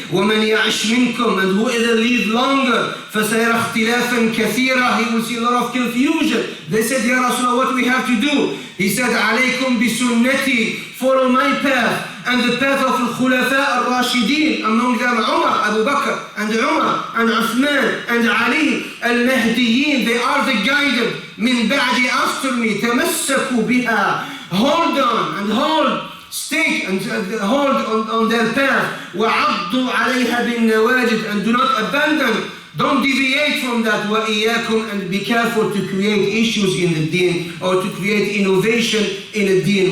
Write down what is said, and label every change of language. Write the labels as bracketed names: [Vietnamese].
[Arabic] ومن يعش منكم, [English] and whoever live longer, [Arabic] فسيرى اختلافا كثيرا, [English] he will see a lot of confusion. They said, Ya Rasulullah, what we have to do? He said, [Arabic] عليكم بسنتي, [English] follow my path and the path of al-Khulafa al-Rashidin, among them Umar, Abu Bakr, and Umar, and Uthman, and Ali, al-Mahdiyin. They are the guided. [Arabic] من بعد [English] after me, [Arabic] تمسكوا بها. [English] Hold on and hold, stay and hold on their path. [Arabic] وعضوا عليها بالنواجذ, [English] and do not abandon. Don't deviate from that. وَإِيَّاكُمْ, and be careful to create issues in the deen or to create innovation in the deen.